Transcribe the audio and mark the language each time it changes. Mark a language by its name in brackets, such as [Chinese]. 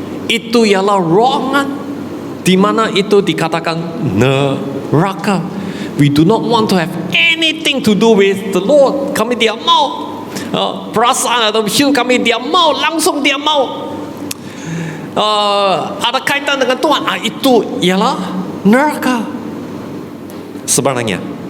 [Indonesian] Itu ialah ruangan di mana itu dikatakan neraka. [English] We do not want to have anything to do with the Lord. [Indonesian] Kami tidak mau perasaan atau hidup kami dia mau langsung dia mau ada kaitan dengan Tuhan. Itu ialah neraka sebenarnya.